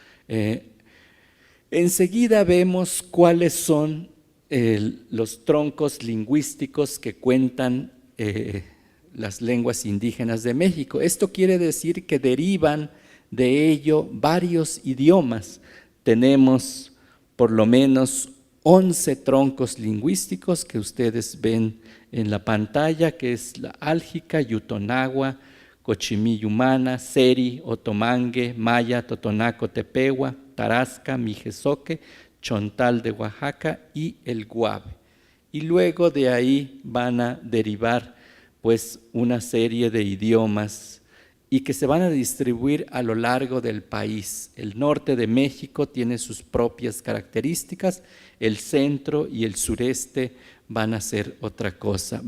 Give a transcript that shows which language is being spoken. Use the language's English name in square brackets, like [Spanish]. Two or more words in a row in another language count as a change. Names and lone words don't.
[Spanish] Enseguida vemos cuáles son los troncos lingüísticos que cuentan las lenguas indígenas de México. Esto quiere decir que derivan de ello varios idiomas. Tenemos por lo menos 11 troncos lingüísticos que ustedes ven en la pantalla, que es la álgica, yutonagua, cochimí-yumana, seri, otomangue, maya, totonaco, tepehua, tarasca, mijezoque, chontal de Oaxaca y el guave. Y luego de ahí van a derivar pues una serie de idiomas y que se van a distribuir a lo largo del país. El norte de México tiene sus propias características, el centro y el sureste van a ser otra cosa.